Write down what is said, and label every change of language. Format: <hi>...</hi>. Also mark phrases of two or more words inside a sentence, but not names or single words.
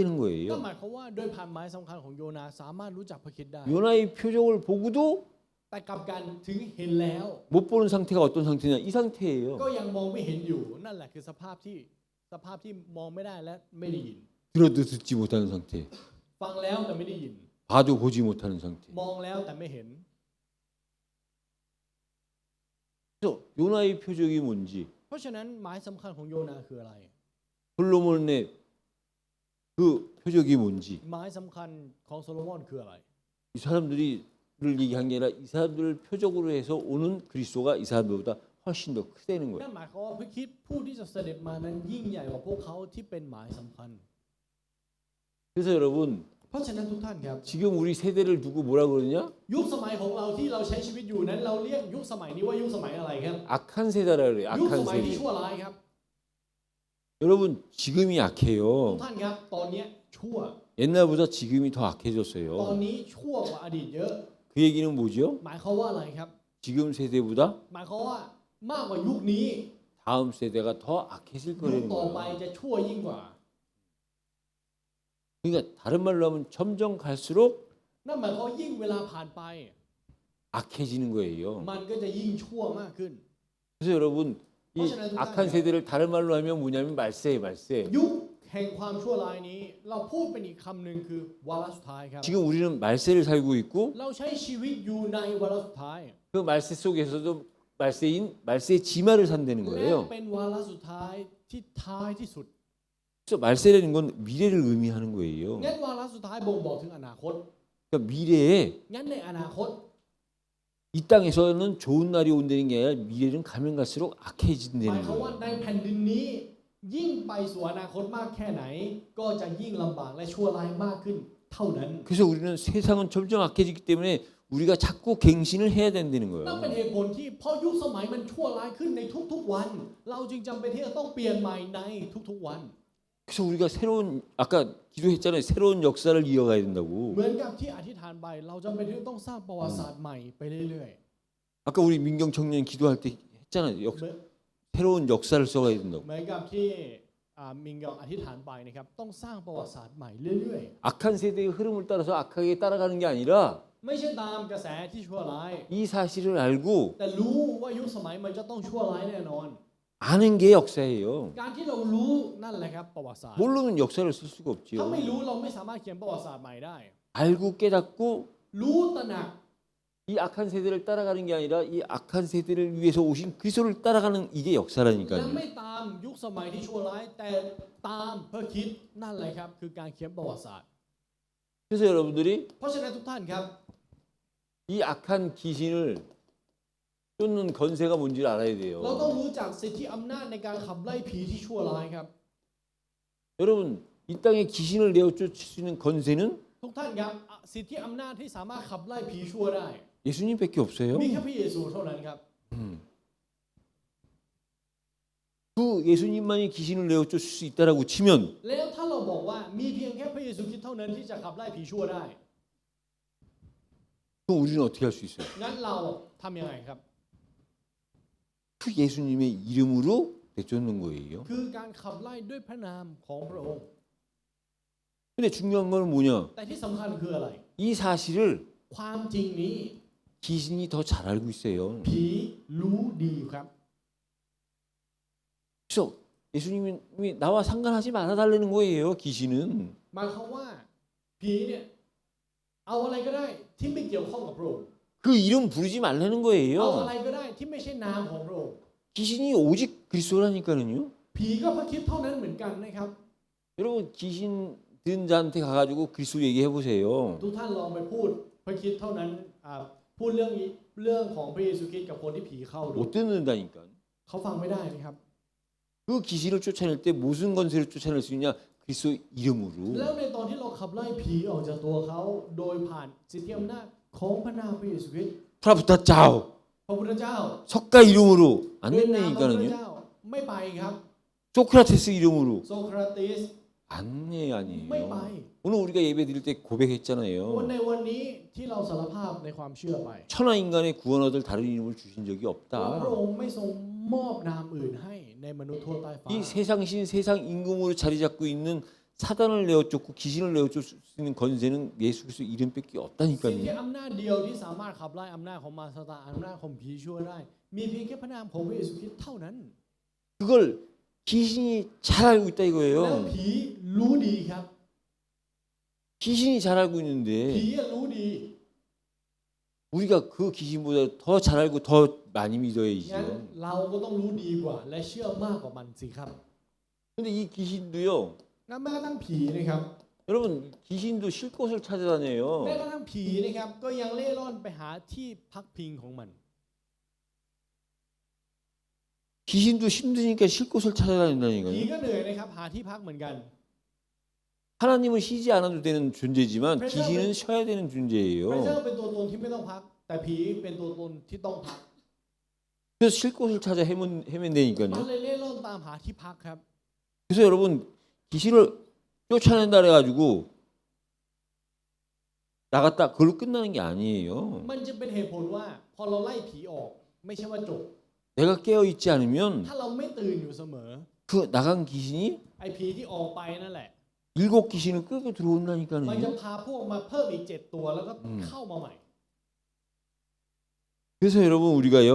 <th>นั่น</th> <ko>거예요.</ko> <th>หมายความว่าโดยผ่านหมายสำคัญของโยนาสามารถรู้จักพระคริสต์ได้</th> <ko>요나의 표적을 보고도</ko> <th>แต่กลับกันถึงเห็นแล้ว</th> <ko>못 보는 상태가 어떤 상태냐? 이 상태예요.</ko> <th>ก็ยังมองไม่เห็นอยู่นั่นแหละคือสภาพที่มองไม่ได้และไม่ได้ยิน</th> <ko>들어도 듣지 못하는 상태.</ko> <th>ฟังแล้วแต่ไม่ได้ยิน</th> <ko>봐도 보지 못하는 상태.</ko> <th>มองแล้วแต่ไม่เห็น</th> <ko>그래서 요나의 표적이 뭔지</ko> <th>เพราะฉะนั้นหมายสำคัญของโยนาคืออะไร</th> <ko>솔로몬의 그 표적이 뭔지</ko> <th>หมายสำคัญของโซโลมอนคืออะไร</th> <ko>이 사람들이를 얘기한 게 아니라 이 사람들을 표적으로 해서 오는 그리스도가 이 사람들보다 훨씬 더 크다는</ko> <th>นั่</th> <ko>거예요.</ko> <th>นหมายความว่าพระคริสต์ผู้ที่จะเสด็จมานั้นยิ่งใหญ่กว่าพวกเขาที่เป็นหมายสำคัญ</th> <ko>그래서 여러분</ko> <th>เพราะฉะนั้นทุกท่านครับ</th> <ko>지금 우리 세대를 두고 뭐라 그러냐?</ko> <th>ยุคสมัยของเราที่เราใช้ชีวิตอยู่นั้นเราเรียกยุคสมัยนี้ว่ายุคสมัยอะไรครับ</th> <ko>악한 세대라 그래요.</ko> <th>ยุคส</th> <ko>악한</ko> <th>มัยที่</th> <ko>세대.</ko> <th>ชั่วร้ายครับ</th> <ko>여러분 지금이</ko> <th>ทุก</th> <ko>악해요.</ko> <th>ท่านครับตอนเนี้ยชั่ว</th> <ko>옛날보다 지금이 더</ko> <th>ตอน</th> <ko>악해졌어요.</ko> <th>นี้ชั่วกว่าอดีตเยอะ</th> <ko>그 얘기는 뭐죠?</ko> <th>หมายความว่าอะไรครับ</th> <ko>지금 세대보다</ko> <th>หมายความว่ามากกว่ายุคนี้</th> <ko>다음 세대가 더 악해질</ko> <th>ยุค</th> <ko>거라는</ko> <th>ต่อไป</th> <ko>거예요.</ko> <th>จะชั่วยิ่งกว่า</th> <ko>그러니까 다른 말로 하면 점점 갈수록</ko> <th>นั่นหมายความว่ายิ่งเวลาผ่านไป</th> <ko>악해지는 거예요.</ko> <th>มันก็จะยิ่งชั่วมากขึ้น</th> <ko>그래서 여러분 이 악한 세대를 다른 말로 하면 뭐냐면 말세.</ko> <th>ยุคแห่งความชั่วร้ายนี้ เราพูดเป็นอีกคำหนึ่งคือวาระสุดท้ายครับ</th> <ko>지금 우리는 말세를 살고 있고</ko> <th>เราใช้ชีวิตอยู่ในวาระสุดท้าย</th> <ko>그 말세 속에서도 말세의 지마를 산다는</ko> <th>และ</th> <ko>거예요.</ko> <th>เป็นวาระสุดท้ายที่ท้ายที่สุด</th> <ko>그래서 말세라는 건 미래를 의미하는 거예요.</ko> <th>งั้นวาระสุดท้ายบ่งบอกถึงอนาคต</th> <ko>그러니까 미래에</ko> <th>งั้นในอนาคต</th> <ko>이 땅에서는 좋은 날이 온다는 게 아니라 미래는 가면 갈수록</ko> <th>หมาย</th> <ko>악해진다는</ko> <th>ความว่า</th> <ko>거예요.</ko> <th>ในแผ่นดินนี้ ยิ่งไปสู่อนาคตมากแค่ไหน ก็จะยิ่งลำบากและชั่วร้ายมากขึ้นเท่านั้น</th> <ko>그래서 우리는 세상은 점점 악해지기 때문에 우리가 자꾸 갱신을 해야 된다는</ko> <th>นั่นเป็น</th> <ko>거예요.</ko> <th>เหตุผลที่เพราะยุคสมัยมันชั่วร้ายขึ้นในทุกๆวัน เราจึงจำเป็นที่จะต้องเปลี่ยนใหม่ในทุกๆวัน</th> <ko>그래서 우리가 새로운 아까 기도했잖아요. 새로운 역사를 이어가야 된다고.</ko> <th>เหมือนกับที่อธิษฐานไปเราจำเป็นที่ต้องสร้างประวัติศาสตร์ใหม่ไปเรื่อย</th> <ko>아까 우리 민경 청년 기도할 때 했잖아요.</ko> <th>ๆ</th> <ko>새로운 역사를 써가야 된다고.</ko> <th>เหมือนกับที่มิงยองอธิษฐานไปนะครับต้องสร้างประวัติศาสตร์ใหม่เรื่อย</th> <ko>악한 세대의 흐름을 따라서 악하게 따라가는 게 아니라</ko> <th>ๆไม่ใช่ตามกระแสที่ชั่วร้าย</th> <ko>이 사실을 알고</ko> <th>แต่รู้ว่ายุคสมัยมันจะต้องชั่วร้ายแน่นอน</th> <ko>아는 게 역사예요.</ko> <th>การที่เรารู้นั่นแหละครับประวัติศาสตร์</th> <ko>모르면 역사를 쓸 수가</ko> <th>ถ้า</th> <ko>없지요.</ko> <th>ไม่รู้เราไม่สามารถเขียนประวัติศาสตร์ใหม่ได้</th> <ko>알고 깨닫고</ko> <th>รู้ตระหนัก</th> <ko>이 악한 세대를 따라가는 게 아니라 이 악한 세대를 위해서 오신 그리스도를 따라가는 이게</ko> <th>และ</th> <ko>역사라니까요.</ko> <th>ไม่ตามยุคสมัยที่ชั่วร้ายแต่ตามเพื่อคิดนั่นแหละครับคือการเขียนประวัติศาสตร์</th> <ko>그래서 여러분들이</ko> <th>เพราะฉะนั้นทุกท่านครับ</th> <ko>이 악한 귀신을 쫓는 건세가 뭔지를 알아야</ko> <th>เราต้อง</th> <ko>돼요.</ko> <th>รู้จักสิทธิอำนาจในการขับไล่ผีที่ชั่วร้ายครับ</th> <ko>여러분 이 땅에 귀신을 내어 쫓을 수 있는 건세는</ko> <th>ทุกท่านครับสิทธิอำนาจที่สามารถขับไล่ผีชั่วได้</th> <ko>예수님밖에 없어요.</ko> <th>มีแค่พระเยซูเท่านั้นครับ</th> <ko>그 예수님만이 귀신을 내어 쫓을 수 있다라고 치면</ko> <th>แล้วถ้าเราบอกว่ามีเพียงแค่พระเยซูคริสต์เท่านั้นที่จะขับไล่ผีชั่วได้</th> <ko>그럼 우리는 어떻게 할 수 있어요?</ko> <th>งั้นเราทำยังไงครับ</th> <ko>그 예수님의 이름으로 내쫓는 거예요.</ko> <th>คือการขับไล่ด้วยพระนามของพระองค์</th> <ko>근데 중요한 건 뭐냐?</ko> <th>แต่ที่สำคัญคืออะไร</th> <ko>이 사실을</ko> <th>ความจริงนี้</th> <ko>귀신이 더 잘 알고 있어요.</ko> <th>ผีรู้ดีครับ</th> <ko>그래서 예수님이 나와 상관하지 말아 달라는 거예요. 귀신은.</ko> <th>หมายความว่าผีเนี่ยเอาอะไรก็ได้ที่ไม่เกี่ยวข้องกับพระองค์</th> <ko>그 이름 부르지 말라는</ko> <th>เอา</th> <ko>거예요.</ko> <th>อะไรก็ได้ที่ไม่ใช่นามของพระองค์</th> <ko>귀신이 오직 그리스도라니까요.</ko> <th>ผีก็พระคริสต์เท่านั้นเหมือนกันนะครับ</th> <ko>여러분 귀신 든 자한테 가가지고 그리스도 얘기해 보세요.</ko> <th>ทุกท่านลองไปพูดพระคริสต์เท่านั้นพูดเรื่องของพระเยซูคริสต์กับคนที่ผีเข้าดู</th> <ko>못 듣는다니까.</ko> <th>เขาฟังไม่ได้นะครับ</th> <ko>그 귀신을 쫓아낼 때 무슨 건세를 쫓아낼 수 있냐? 그리스도</ko> <th>แล้ว</th> <ko>이름으로.</ko> <th>ในตอนที่เราขับไล่ผีออกจากตัวเขาโดยผ่านสิทธิอำนาจของพระนามพระเยซูคริสต์ พระพุทธ เจ้า. พระพุทธเจ้า</th> <ko>석가 이름으로 안</ko> <th>ด้วยนามพระพุทธ</th> <ko>된다니까요.</ko> <th>เจ้าไม่ไปครับ</th> <ko>소크라테스 이름으로</ko> <th>โซเคราติส</th> <ko>아니에요.</ko> <th>ไม่ไป</th> <ko>오늘 우리가 예배 드릴 때 고백했잖아요.</ko> <th>ในวันนี้ที่เราสารภาพในความเชื่อไป</th> <ko>천하 인간의 구원 얻을 다른 이름을 주신 적이</ko> <th>ว่าพระ</th> <ko>없다.</ko> <th>องค์ไม่ทรงมอบนามอื่นให้ในมนุษย์ทั่วใต้ฟ้า</th> <ko>이 세상신 세상 임금으로 자리 잡고 있는 사단을 내어 쫓고 귀신을 내어 쫓을 수 있는 건세는 예수 그리스도 이름밖에</ko> <th>สิ่งที่</th> <ko>없다니까요.</ko> <th>อำนาจเดียวที่สามารถขับไล่อำนาจของมารซาตานอำนาจของผีชั่วได้ มีเพียงแค่พระนามของพระเยซูคริสต์เท่านั้น</th> <ko>그걸 귀신이 잘 알고 있다</ko> <th>แล้ว</th> <ko>이거예요.</ko> <th>ผีรู้ดีครับ</th> <ko>귀신이 잘 알고</ko> <th>ผี</th> <ko>있는데</ko> <th>รู้ดี</th> <ko>우리가 그 귀신보다 더 잘 알고 더 많이</ko> <th>งั้น</th> <ko>믿어야지요.</ko> <th>เราก็ต้องรู้ดีกว่า และเชื่อมากกว่ามันสิครับ</th> <ko>근데 이 귀신도요.</ko> <th>งั้นแม้กระทั่งผีนะครับ</th> <ko>여러분 귀신도 쉴 곳을</ko> <th>แม้</th> <ko>찾아다녀요.</ko> <th>กระทั่งผีนะครับก็ยังเล่ร่อนไปหาที่พักพิงของมัน</th> <ko>귀신도 힘드니까 쉴 곳을</ko> <th>ผี</th> <ko>찾아다닌다니까요.</ko> <th>ก็เหนื่อยนะครับหาที่พักเหมือนกัน</th> <ko>하나님은 쉬지 않아도 되는 존재지만 귀신은 쉬어야 되는</ko> <th>พระเจ้า</th> <ko>존재예요.</ko> <th>เป็นตัวตนที่ไม่ต้องพัก แต่ผีเป็นตัวตนที่ต้องพัก</th> <ko>그래서 쉴 곳을 찾아</ko> <th>มัน</th> <ko>헤맨다니까요.</ko> <th>เลยเล่ร่อนตามหาที่พักครับ</th> <ko>그래서 여러분 귀신을 쫓아낸다 그래가지고 나갔다 그걸로 끝나는 게 아니에요.</ko> <th>มันจะเป็นเหตุผลว่าพอเราไล่ผีออกไม่ใช่ว่าจบ</th> <ko>내가 깨어 있지 않으면</ko> <th>ถ้าเราไม่ตื่นอยู่เสมอ</th> <ko>그 나간 귀신이</ko> <th>ไอ้ผีที่ออกไปนั่นแหละ</th> <ko>일곱 귀신을 끌고</ko> <th>มันจะ</th> <ko>들어온다니까요.</ko> <th>พาพวกมาเพิ่มอีก7ตัวแล้วก็เข้ามาใหม่</th> <ko>그래서 여러분 우리가요</ko>